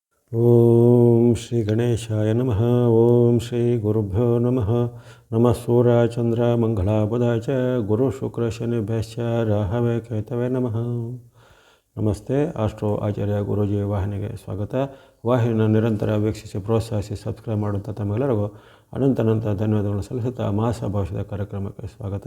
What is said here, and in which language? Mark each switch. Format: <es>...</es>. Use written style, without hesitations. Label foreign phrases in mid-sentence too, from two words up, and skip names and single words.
<sa>ಓಂ ಶ್ರೀ ಗಣೇಶಾಯ ನಮಃ. ಓಂ ಶ್ರೀ ಗುರುಭ್ಯೋ ನಮಃ. ನಮಃ ಸೂರ್ಯ ಚಂದ್ರ ಮಂಗಳ ಬುಧ ಚ ಗುರು ಶುಕ್ರ ಶನಿಭ್ಯಶ್ಚ ರಾಹವೇ ಕೇತವೇ ನಮಃ.</sa> <kn>ನಮಸ್ತೆ. ಆಸ್ಟ್ರೋ ಆಚಾರ್ಯ ಗುರೂಜಿ ವಾಹಿನಿಗೆ ಸ್ವಾಗತ. ವಾಹಿನಿಯನ್ನು ನಿರಂತರ ವೀಕ್ಷಿಸಿ ಪ್ರೋತ್ಸಾಹಿಸಿ ಸಬ್ಸ್ಕ್ರೈಬ್ ಮಾಡುವಂಥ ತಮ್ಮೆಲ್ಲರಿಗೂ ಅನಂತ ಧನ್ಯವಾದಗಳನ್ನು ಸಲ್ಲಿಸುತ್ತಾ ಮಾಸ ಭವಿಷ್ಯದ ಕಾರ್ಯಕ್ರಮಕ್ಕೆ ಸ್ವಾಗತ.</kn>